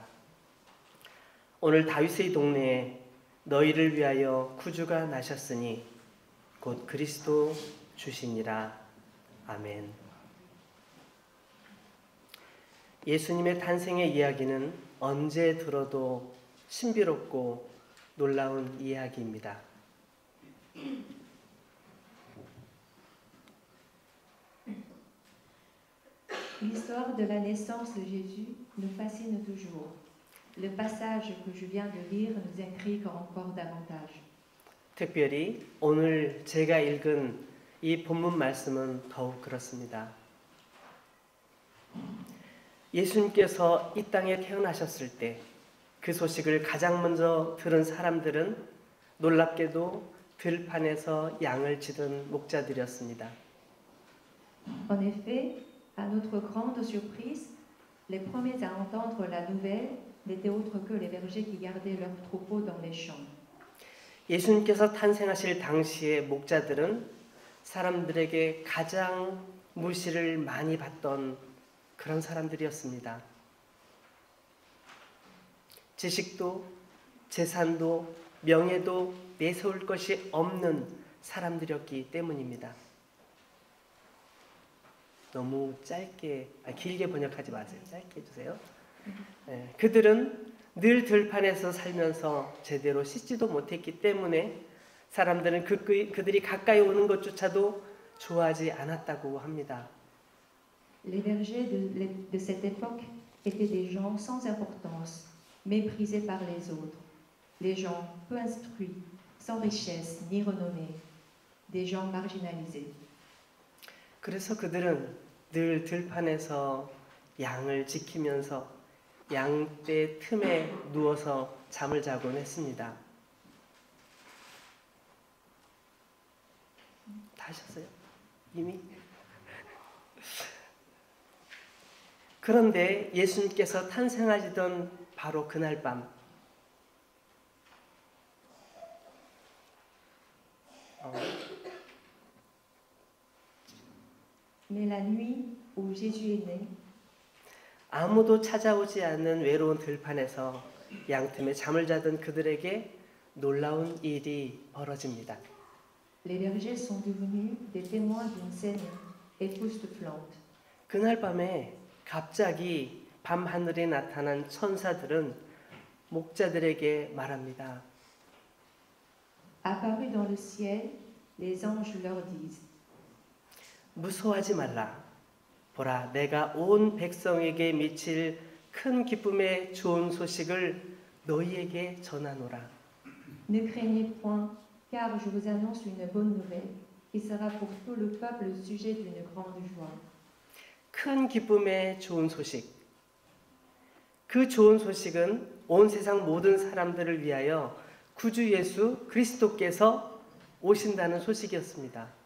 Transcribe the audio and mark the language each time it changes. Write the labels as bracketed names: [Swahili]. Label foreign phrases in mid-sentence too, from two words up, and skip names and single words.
[Korean] 오늘 다윗의 동네에 너희를 위하여 구주가 나셨으니 곧 그리스도 주시니라. 아멘. 예수님의 탄생의 이야기는 언제 들어도 신비롭고 놀라운 이야기입니다. [French] L'histoire de la naissance de Jésus nous fascine toujours. Le passage que je viens de lire nous intrigue encore davantage. [Korean] 특별히 오늘 제가 읽은 이 본문 말씀은 더욱 그렇습니다. 예수님께서 이 땅에 태어나셨을 때 그 소식을 가장 먼저 들은 사람들은 놀랍게도 들판에서 양을 치던 목자들이었습니다. [French] En effet, à notre grande surprise, les premiers à entendre la nouvelle n'étaient autres que les bergers qui gardaient leurs troupeaux dans les champs. [Korean] 예수님께서 탄생하실 당시의 목자들은 사람들에게 가장 무시를 많이 받던 그런 사람들이었습니다. 지식도 재산도 명예도 내세울 것이 없는 사람들이었기 때문입니다. 너무 길게 번역하지 마세요. 짧게 해주세요. 그들은 늘 들판에서 살면서 제대로 씻지도 못했기 때문에 사람들은 그들이 가까이 오는 것조차도 좋아하지 않았다고 합니다. [French] Les bergers de cette époque étaient des gens sans importance, méprisés par les autres, les gens peu instruits, sans richesse ni renommée, des gens marginalisés. [Korean] 그래서 그들은 늘 들판에서 양을 지키면서 양떼 틈에 누워서 잠을 자곤 했습니다. 다 하셨어요? 이미? 그런데 예수님께서 탄생하시던 바로 그날 밤 [French] Mais la nuit où Jésus est né, [Korean] 아무도 찾아오지 않는 외로운 들판에서 양틈에 잠을 자던 그들에게 놀라운 일이 벌어집니다. [French] les bergers sont devenus des témoins d'une scène époustouflante. [Korean] 그날 밤에 갑자기 밤하늘에 나타난 천사들은 목자들에게 말합니다. [French] Apparus dans le ciel, les anges leur disent [Korean] 무서워하지 말라. 보라, 내가 온 백성에게 미칠 큰 기쁨의 좋은 소식을 너희에게 전하노라. [French] Ne craignez point, car je vous annonce une bonne nouvelle, qui sera pour tout le peuple le sujet d'une grande joie. [Korean] 큰 기쁨의 좋은 소식. 그 좋은 소식은 온 세상 모든 사람들을 위하여 구주 예수 그리스도께서 오신다는 소식이었습니다.